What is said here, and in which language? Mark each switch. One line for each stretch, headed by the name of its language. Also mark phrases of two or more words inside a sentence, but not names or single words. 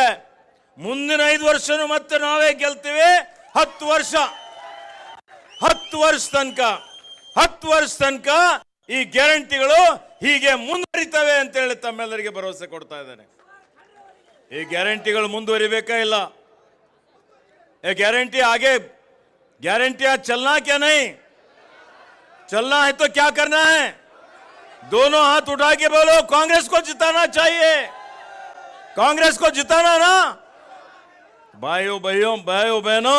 Kannada: ಮುಂದಿನ 5 ವರ್ಷನೂ ಮತ್ತೆ ನಾವೇ ಗೆಲ್ತೀವಿ. 10 ವರ್ಷ ತನಕ ಈ ಗ್ಯಾರಂಟಿಗಳು ಹೀಗೆ ಮುಂದುವರಿತವೆ ಅಂತ ಹೇಳಿ ತಮ್ಮೆಲ್ಲರಿಗೆ ಭರವಸೆ ಕೊಡ್ತಾ ಇದ್ದೇನೆ. ಈ ಗ್ಯಾರಂಟಿಗಳು ಮುಂದುವರಿಬೇಕಾ ಇಲ್ಲ?
Hindi: ये गारंटी आगे गारंटियां चलना क्या नहीं? चलना है तो क्या करना है? दोनों हाथ उठा के बोलो, कांग्रेस को जिताना चाहिए, कांग्रेस को जिताना ना भाइयों बहनों।